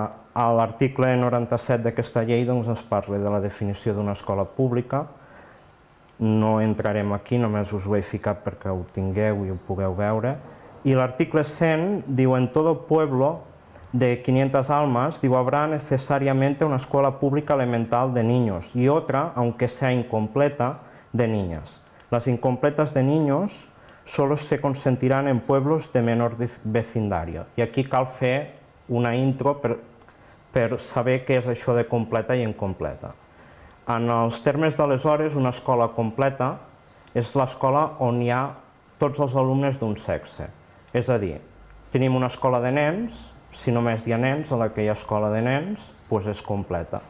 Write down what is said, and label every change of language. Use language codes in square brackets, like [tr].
[ca] A l'article 97 d'aquesta llei ens parla de la definició d'una escola pública. No entrarem aquí, només us ho he ficat perquè ho tingueu i ho pugueu veure. I l'article 100 diu: [es] en todo pueblo de 500 almas, diu, habrá necesariamente una escuela pública elemental de niños y otra, aunque sea incompleta, de niñas. Las incompletas de niños solo se consentirán en pueblos de menor vecindario. [ca] I aquí cal fer una intro per saber què és això de completa i incompleta. En els termes d'aleshores, una escola completa és l'escola on hi ha tots els alumnes d'un sexe. És a dir, tenim una escola de nens, si només hi ha nens, a aquella escola de nens, doncs és completa.